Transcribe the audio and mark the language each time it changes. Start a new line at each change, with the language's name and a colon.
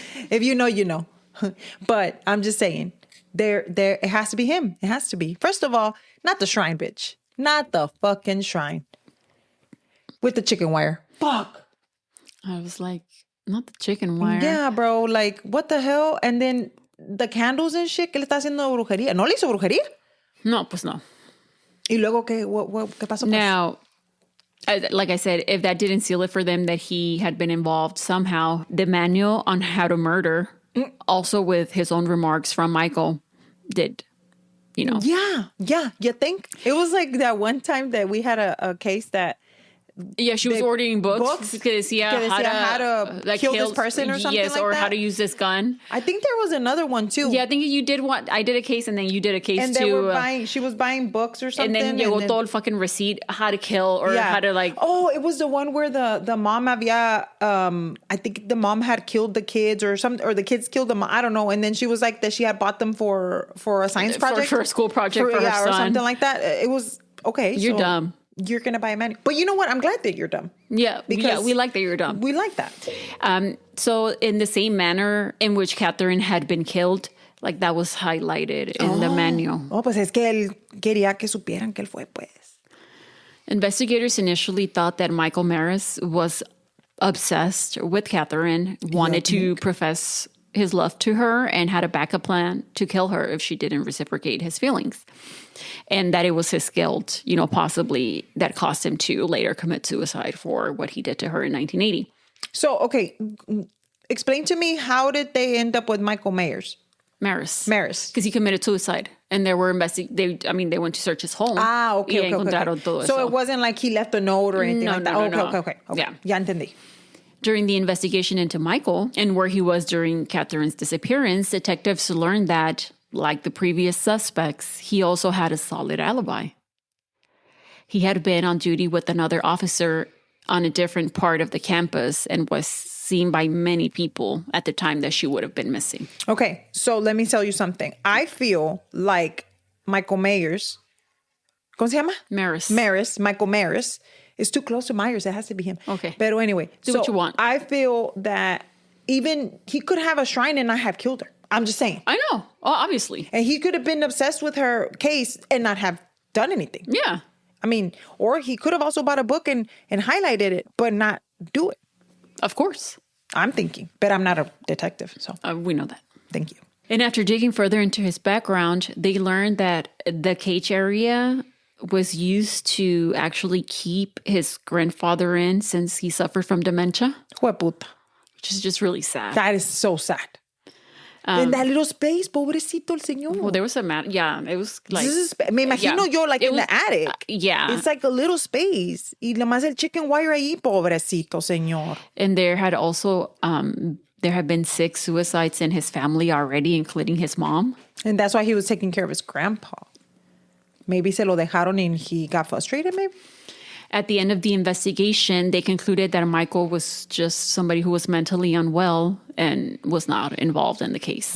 English: If you know, you know. But I'm just saying, it has to be him. It has to be. First of all, not the shrine, bitch. Not the fucking shrine. With the chicken wire. Fuck. I was like, not the chicken wire. Yeah, bro. Like, what the hell? And then the candles and shit,
Spanish: ¿qué le está haciendo brujería? ¿No le hizo brujería? No, pues no. ¿Y luego qué? ¿Qué pasó?
English: Now, like I said, if that didn't seal it for them that he had been involved somehow, the manual on how to murder, also with his own remarks from Michael, did, you know. Yeah. You think? It was like that one time that we had a case that... Yeah, she was ordering books
Spanish: que decía
English: how to like, kill this person or something like that. Yes, or how to use this gun. I think there was another one too. Yeah, I think you did one. I did a case and then you did a case too. And she was buying books or something. And then
Spanish: llegó todo el
English: fucking receipt, how to kill or how to like... Oh, it was the one where the mom
Spanish: había...
English: I think the mom had killed the kids or the kids killed them. I don't know. And then she was like that she had bought them for a science project. For a school project for her son. Or something like that. It was... Okay. You're dumb. you're going to buy a manual. But you know what? I'm glad that you're dumb. Yeah, because we like that you're dumb. We like that. So in the same manner in which Katherine had been killed, like that was highlighted in the manual.
Spanish: Oh, pues es que él quería que supieran que él fue, pues.
English: Investigators initially thought that Michael Maris was obsessed with Katherine, wanted to profess his love to her, and had a backup plan to kill her if she didn't reciprocate his feelings. And that it was his guilt, possibly that caused him to later commit suicide for what he did to her in 1980. So, okay, explain to me, how did they end up with Michael Maris? Because he committed suicide. And there were they went to search his home. Okay.
Spanish: Todo
English: so
Spanish: eso.
English: it wasn't like he left a note or anything like that. No. Okay. Yeah.
Spanish: Ya entendí.
English: During the investigation into Michael and where he was during Katherine's disappearance, detectives learned that, like the previous suspects, he also had a solid alibi. He had been on duty with another officer on a different part of the campus and was seen by many people at the time that she would have been missing. Okay, so let me tell you something. I feel like Michael Myers,
Spanish: ¿cómo se llama?
English: Michael Maris is too close to Myers. It has to be him. Okay. But anyway. Do what you want. I feel that even he could have a shrine and not have killed her. I'm just saying. I know. Oh, obviously. And he could have been obsessed with her case and not have done anything. Yeah. I mean, or he could have also bought a book and highlighted it, but not do it. Of course. I'm thinking, but I'm not a detective, so. We know that. Thank you. And after digging further into his background, they learned that the cage area was used to actually keep his grandfather in since he suffered from dementia.
Spanish: Hueputa.
English: Which is just really sad. That is so sad. In that little space,
Spanish: pobrecito el señor.
English: Well, there was it was like...
Spanish: Me imagino yo,
English: like, in the attic. Yeah. It's like a little space.
Spanish: Y nomás el chicken wire ahí, pobrecito señor.
English: And there had also, there had been 6 suicides in his family already, including his mom. And that's why he was taking care of his grandpa. Maybe
Spanish: se lo dejaron
English: and he got frustrated, maybe? At the end of the investigation, they concluded that Michael was just somebody who was mentally unwell and was not involved in the case.